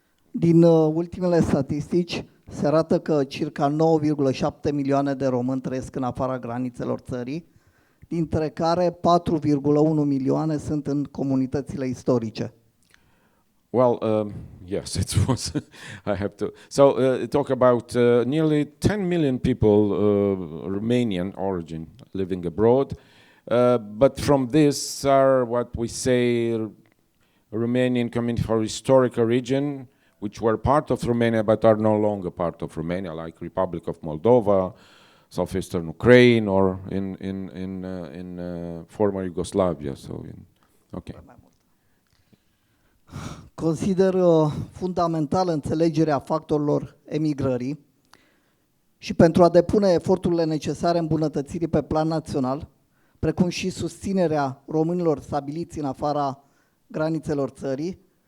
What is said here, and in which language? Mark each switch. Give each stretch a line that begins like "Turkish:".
Romanian: Din ultimele statistici se arată că circa 9,7 milioane de români trăiesc în afara granițelor țării, dintre care 4,1 milioane sunt în comunitățile istorice.
English: Well, yes, it was. I have to. So talk about nearly 10 million people, Romanian origin, living abroad. But from this are what we say Romanian community for historical region, which were part of Romania but are no longer part of Romania, like Republic of Moldova, southeastern Ukraine, or in former Yugoslavia. So, okay.
Romanian: Consider fundamentală înțelegerea factorilor emigrării și pentru a depune eforturile necesare îmbunătățirii pe plan național, precum și susținerea românilor stabiliți în afara granițelor țării,